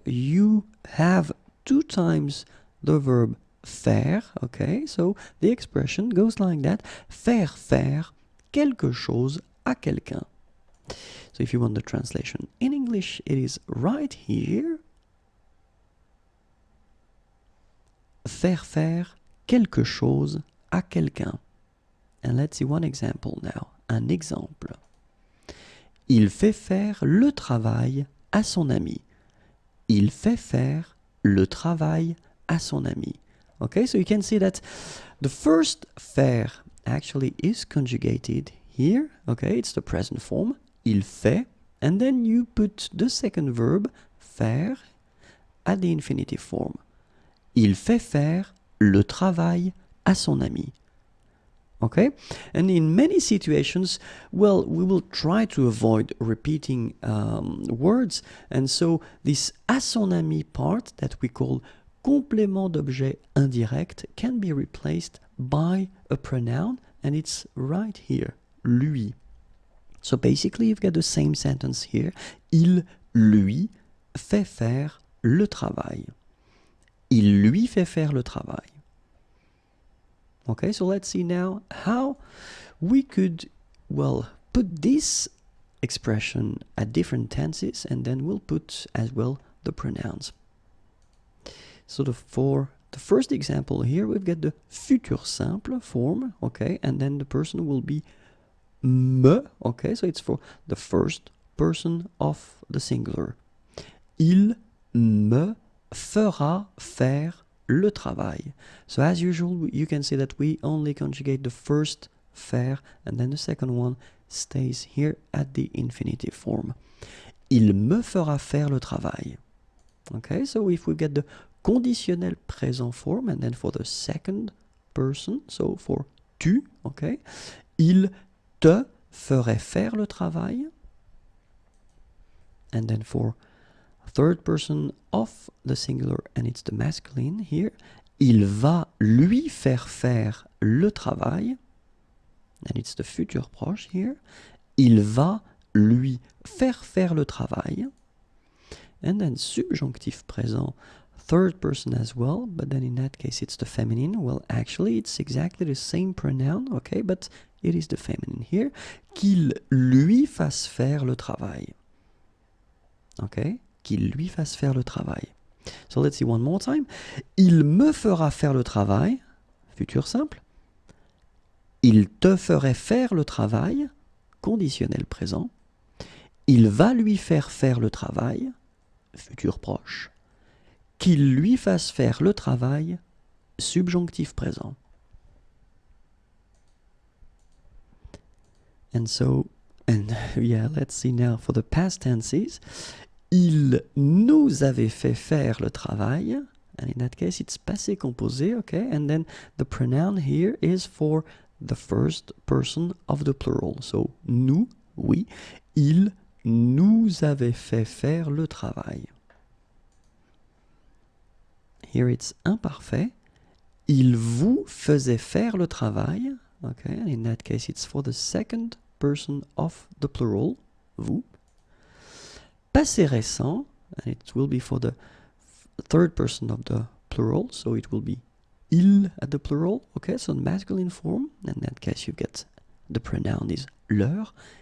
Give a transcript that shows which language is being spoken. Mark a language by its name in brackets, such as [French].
[English] You have 2 times the verb faire, okay, so the expression goes like that: [French] faire faire quelque chose à quelqu'un. [English] So if you want the translation in English, it is right here. [French] Faire faire quelque chose à quelqu'un. [English] And let's see one example now. [French] Un exemple. Il fait faire le travail à son ami. Il fait faire le travail à son ami. [English] Okay, so you can see that the first faire actually is conjugated here. Okay, it's the present form. [French] Il fait, [English] and then you put the second verb, faire, at the infinitive form. [French] Il fait faire le travail à son ami. [English] Okay, and in many situations, well, we will try to avoid repeating words, and so this à son ami part that we call complément d'objet indirect can be replaced by a pronoun, and it's right here, lui. So basically you've got the same sentence here. [French] Il lui fait faire le travail. Il lui fait faire le travail. [English] Okay, so let's see now how we could, well, put this expression at different tenses, and then we'll put as well the pronouns. So for the first example here, we've got the futur simple form, okay, and then the person will be me, okay, so it's for the first person of the singular. [French] Il me fera faire le travail. [English] So as usual, you can see that we only conjugate the first faire, and then the second one stays here at the infinitive form. [French] Il me fera faire le travail. [English] Okay, so if we get the conditionnel présent form, and then for the second person, so for tu, okay, [French] il te ferait faire le travail, [English] and then for third person of the singular, and it's the masculine here, [French] il va lui faire le travail, [English] and it's the futur proche here, il va lui faire le travail, and then subjonctif présent, third person as well, but then in that case it's the feminine. Well, actually it's exactly the same pronoun, okay, but it is the feminine here. [French] Qu'il lui fasse faire le travail. Okay, qu'il lui fasse faire le travail. [English] So let's see one more time. [French] Il me fera faire le travail, futur simple. Il te ferait faire le travail, conditionnel présent. Il va lui faire le travail, futur proche. Qu'il lui fasse faire le travail, subjonctif présent. [English] And so, and yeah, let's see now for the past tenses. [French] Il nous avait fait faire le travail, [English] and in that case it's passé composé, okay, and then the pronoun here is for the first person of the plural. So, [French] nous, oui, il nous avait fait faire le travail. [English] Here it's imparfait. [French] Il vous faisait faire le travail. [English] Okay, in that case it's for the second person of the plural, vous. Passé récent, and it will be for the third person of the plural, so it will be il at the plural, okay, so masculine form, in that case you get the pronoun is leur.